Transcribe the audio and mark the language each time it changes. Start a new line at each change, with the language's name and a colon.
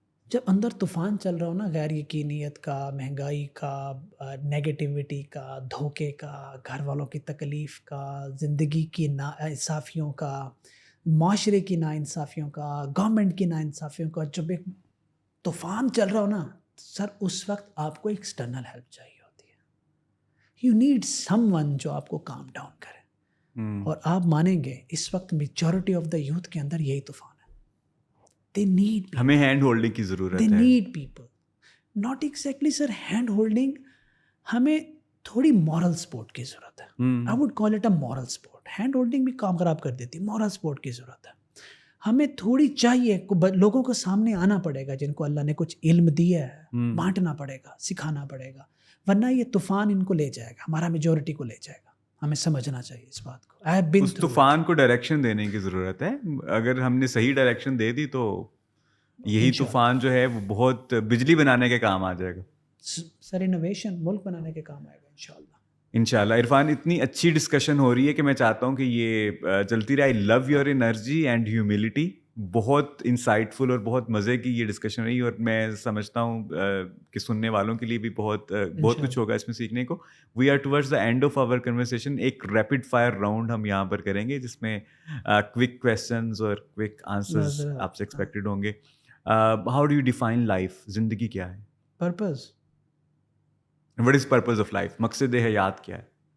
Urdu: جب اندر طوفان چل رہا ہو نا, غیر یقینیت کا, مہنگائی کا, نیگیٹیوٹی کا, دھوکے کا, گھر والوں کی تکلیف کا, زندگی کی ناانصافیوں کا, معاشرے کی ناانصافیوں کا, گورنمنٹ کی ناانصافیوں کا, جب ایک طوفان چل رہا ہو نا سر, اس وقت آپ کو ایکسٹرنل ہیلپ چاہیے ہوتی ہے.
English: you need someone
Urdu: جو آپ کو کام ڈاؤن کرے. اور آپ مانیں گے اس وقت میجورٹی آف دا یوتھ کے اندر یہی طوفان ہے.
English: They need people.
Urdu: ہمیں ہینڈ ہولڈنگ کی ضرورت ہے.
English: They need people. Not exactly sir hand holding.
Urdu: ہمیں تھوڑی moral support کی ضرورت ہے.
English: I would call it a moral support.
Urdu: Hand holding بھی کام خراب کر دیتی. moral support کی ضرورت ہے. ہمیں تھوڑی چاہیے, لوگوں کو سامنے آنا پڑے گا جن کو اللہ نے کچھ علم دیا ہے, بانٹنا پڑے گا, سکھانا پڑے گا, ورنہ یہ طوفان ان کو لے جائے گا, ہمارا میجورٹی کو لے جائے گا. ہمیں سمجھنا چاہیے اس بات کو. اس طوفان کو ڈائریکشن دینے کی ضرورت ہے. اگر ہم نے صحیح ڈائریکشن دے دی تو یہی طوفان جو ہے وہ بہت بجلی بنانے کے کام آ جائے گا. سر انوویشن ملک بنانے کے کام آئے گا انشاءاللہ. انشاءاللہ. عرفان, اتنی اچھی ڈسکشن ہو رہی ہے کہ میں چاہتا ہوں کہ یہ چلتی رہے.
English: I love your energy and humility.
Urdu: بہت انسائٹ فل اور بہت مزے کی یہ ڈسکشن رہی, اور میں سمجھتا ہوں کہ سننے والوں کے لیے بھی بہت کچھ ہوگا اس میں سیکھنے کو.
English: We are towards the end of our conversation.
Urdu: ایک ریپڈ فائر راؤنڈ ہم یہاں پر کریں گے جس میں کوئک کویسچنز اور کوئک آنسرز آپ سے ایکسپیکٹڈ ہوں گے.
English: How do you define life?
Urdu: زندگی کیا ہے؟
English: Purpose. What is purpose of life?
Urdu: مقصد حیات کیا ہے؟